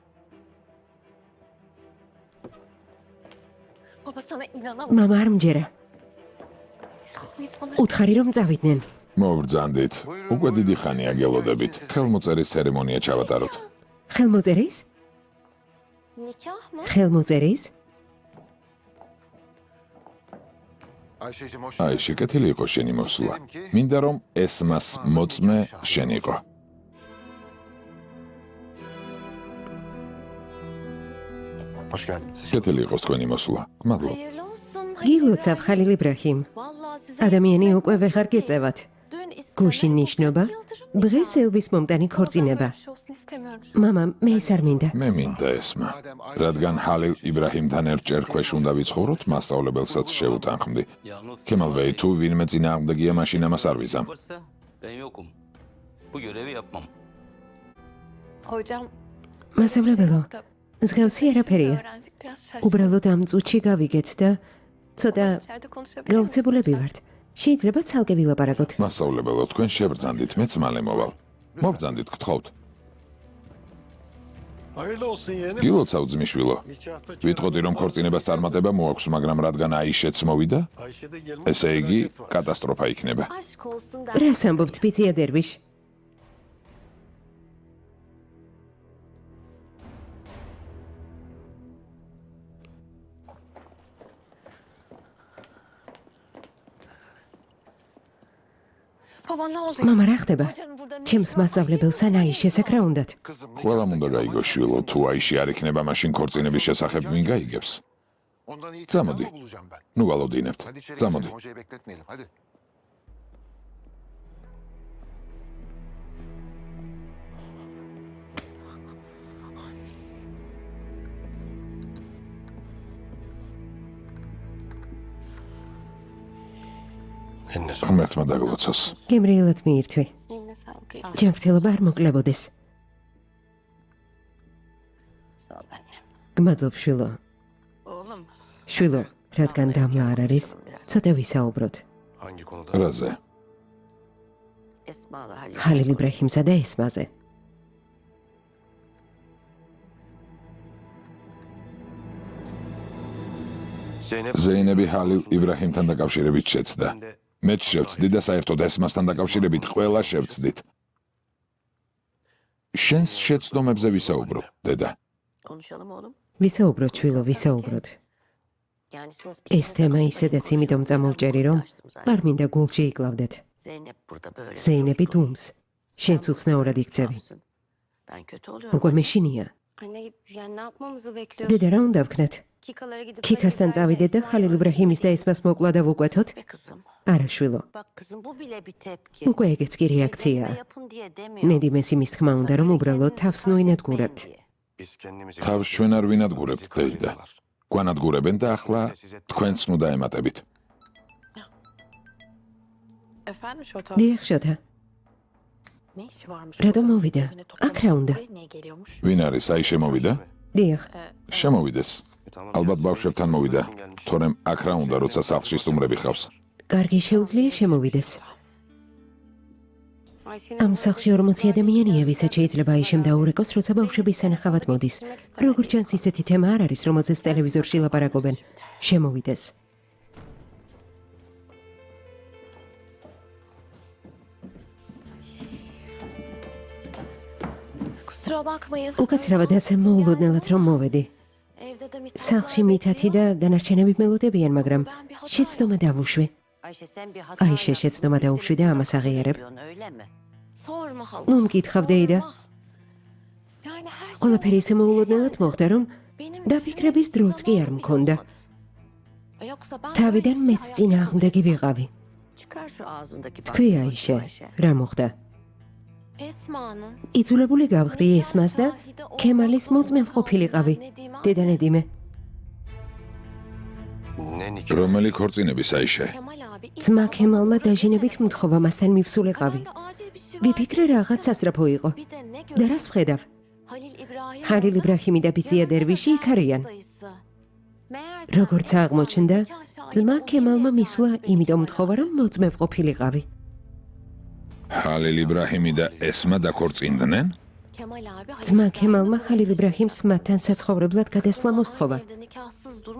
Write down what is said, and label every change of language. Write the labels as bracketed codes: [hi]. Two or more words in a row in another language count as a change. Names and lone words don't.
[tr] Baba sana inanamıyorum. [ka] მამა არ მჯერა. [tr] Biz bana [ka] უთხარი რომ წავიდნენ. მოვბრძანდით. უკვე დიდი ხანია გელოდებით. ხელმოწერის ცერემონია ჩავატაროთ. ხელმოწერის? [tr] nikah mı? [ka] ხელმოწერის? [tr] Ayşe'cim hoş [ka] აი, შეკეთილი იყო შენი მოსვლა. მინდა რომ ესმას მოწმე შენ იყო. [tr] Hoş geldiniz. [ka] შეკეთილი იყოს თქვენი მოსვლა. მადლობ. [tr] Hayırlı olsun. [ka] გილოცავ ხალილ იბრაჰიმ. [tr] Vallahi size [ka] ადამიანი უკვე ვეღარ გეწევათ. [tr] dün [ka] გუშინ [tr] istemedim. [ka] ნიშნობა [tr] Yıldırım [ka] დღეს [tr] nikahı. [ka] ელვის მომტანი ქორწინება. [tr] Böyle bir şey olsun istemiyorum şu an. [ka] მამა, მე ის არ მინდა. მე მინდა ესმა. რადგან ჰალილ იბრაჰიმთან ერთ ჭერქვეშ უნდა ვიცხოვროთ, მასწავლებელსაც შევუთანხმდი. [tr] Kemal Bey, [ka] თუ ვინმე წინააღმდეგია, მაშინ ამას არ ვიზამ. [tr] Varsa ben yokum. Bu görevi yapmam. Hocam [ka] მასწავლებელო, [tr] da [ka] მსგავსი არაფერია. [tr] öğrendik biraz şaşırdım. [ka] უბრალოდ ამ წუთში გავიგეთ და ცოტა [tr] İçeride konuşabilir miyiz? [ka] გაუცებულები ვართ. შეიძლება ცალკე ვილაპარაკოთ. მასწავლებელო, თქვენ შებრძანდით, მეც მალე მოვალ. მობრძანდით, გთხოვთ. [tr] Hayırlı olsun yeğenim. [ka] გილოცავ ძმისშვილო. [tr] Nikahta [ka] ვიტყოდი რომ ქორწინებას წარმატება მოაქვს, მაგრამ რადგან აიშეც მოვიდა, [tr] Ayşe'de gelmiş. [ka] ესე იგი კატასტროფა იქნება. [tr] Aşk olsun da. [ka] რას ამბობთ ბიძია დერვიშ? [tr] Baba ne oldu? [ka] მამა რა ხდება? [tr] Hocanın burada ne [ka] ჩემს [tr] işi var? [ka] მასწავლებელსა აიშესაკ რა უნდათ? ყველამ უნდა გაიგოს შვილო, თუ აიში არ იქნება, მაშინ ქორწინების შესახებ ვინ გაიგებს? [tr] Ondan iyi [ka] Zamodi. [tr] mı bulacağım ben? [ka] ნუ ვალოდინებთ. [tr] Hadi içeri [ka] წამოდი. [tr] geçelim, hocayı bekletmeyelim. Hadi. Eline sağlık. [ka] ღმერთმა დაგლოცოს. გემრიელად მიირთვი. [tr] Eline sağlık. [ka] ჯანმრთელობა არ მოკლებოდეს. [tr] Sağ ol annem. [ka] გმადლობ შვილო. [tr] Oğlum. [ka] შვილო, რადგან დამლა არ არის, ცოტა ვისაუბროთ. [tr] Hangi konuda? [ka] რაზე? ხალილ იბრაჰიმსა და ესმაზე. Zeynep. ზეინები ჰალილ იბრაჰიმთან დაკავშირებით შეცდა. [tr] Ben de [ka] მეც შევცდი და საერთოდ ესმასთან დაკავშირებით ყველა შევცდით. შენს შეცდომებზე ვისაუბრო, დედა. ვისაუბროთ შვილო, ვისაუბროთ. ეს თემა ისედაც იმითომ წამოვჭერი, რომ არ მინდა გულში იკლავდეთ. ზეინები დუმს. შენც უცნაურად იქცევი. უკვე მეშინია. [tr] Anne yani ne yapmamızı bekliyorsun? [ka] დედა, რა უნდა ვქნათ? [tr] Kikalara gidip [ka] ქიქასთან წავიდეთ და ხალილ იბრაჰიმის და ესმას მოკლა და ვუკვეთოთ? [tr] Be kızım. [ka] არა, შვილო. [tr] Bak kızım bu bile bir tepki. [ka] უკვე ეგეც კი რეაქციაა. [tr] Yapın diye demiyor. [ka] ნედიმეს იმის თქმა უნდა, რომ უბრალოდ თავს ნუინადგურებთ. [tr] Biz kendimizi... [ka] თავს ჩვენ არ ვინადგურებთ, დეიდა. გვანადგურებენ და ახლა თქვენც ნუ დაემატებით. [tr] Efendim Şota? [ka] დიახ, შოთა. [tr] Ne işi varmış? [ka] რატომ [tr] orada? [ka] მოვიდა? [tr] Evine [ka] აქ რა უნდა? [tr] buraya niye geliyormuş? [ka] ვინ არის? აი შემოვიდა? დიახ. შემოვიდეს. ალბათ ბავშვებთან მოვიდა, თორემ აქ რა უნდა, როცა სახლში სტუმრები ხავს. კარგი, შეუძლია შემოვიდეს. [tr] Ayşe'nin [ka] ამ სახლში 40 ადამიანია, ვისაც შეიძლება აიშემ დაურეკოს, როცა ბავშვები სანახავად მოდის. როგორც ჩანს, ისეთი თემა არ არის, რომელზეც ტელევიზორში ლაპარაკობენ. შემოვიდეს. [tr] kusura bakmayın. [ka] უკაცრავად ასე მოულოდნელად რომ მოვედი. [tr] Evde de mit. [ka] სახლში მითათი და დანარჩენები მელოდებიან, მაგრამ შეცდომა დავუშვი. აიშე შეცდომა დაუშვი და ამას აღიარებ. [tr] Sorma hala. [ka] ნუ მკითხავ, დეიდა. [tr] Yani her [ka] ყველაფერი ისე მოულოდნელად მოხდა, რომ [tr] benim [ka] დაფიქრების დროც კი არ მქონდა. [tr] Yoksa ben [ka] თავიდან მეც წინააღმდეგი ვიყავი. [tr] Çıkar şu ağzındaki [ka] თქვი აიშე, რა მოხდა? [tr] Esma'nın [ka] იძულებული გავხდი ესმას და ქემალის მოწმე ყოფილიყავი. დედა ნედიმე. [tr] Ne nikah? [ka] რომელი ქორწინების აიშე? [tr] Kemal abi [ka] ძმა ქემალმა დაჟინებით მთხოვა მასთან მივსულიყავი. [tr] Ben de acil bir şey var. [ka] ვიფიქრე რაღაც სასწრაფო იყო. [tr] Bir de ne [ka] და რას ვხედავ? Halil İbrahim. ხალილ იბრაჰიმი და ბიცია დერვიში იქ არიან. [tr] Meğerse [ka] როგორც აღმოჩნდა, ძმა ქემალმა მისვლა, იმიტომ მთხოვა, რომ მოწმე ყოფილიყავი. ხალილ იბრაჰიმი და ესმა დაქორწინდნენ? [tr] Kemal abi [ka] ძმა ქემალმა ხალილ იბრაჰიმს მათთან საცხოვრებლად გადასვლა მოსთხოვა. [tr] evde nikahsız durmaz.